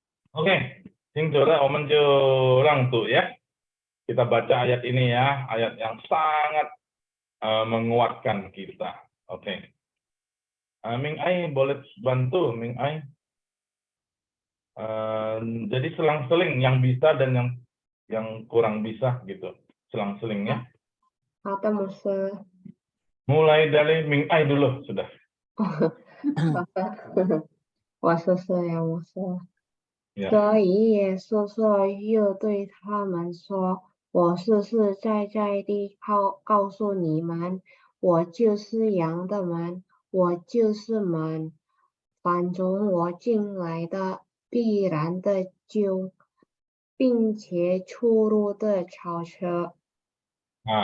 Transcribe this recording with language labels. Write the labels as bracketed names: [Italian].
[Chinese] OK， 清楚了，我们就让读 [Indonesian] ya. Kita baca ayat ini ya, ayat yang sangat menguatkan kita. Oke. Ming Ai boleh bantu, Ming Ai. Jadi selang-seling yang bisa dan yang kurang bisa gitu. Selang-selingnya. Ada Musa. Mulai dari Ming Ai dulu sudah. [Chinese] 我说是呀，我说。所以耶稣说，又对他们说：“我实实在在地告诉你们，我就是羊的门，我就是门。凡从我进来的，必然得救，并且出入的草车。”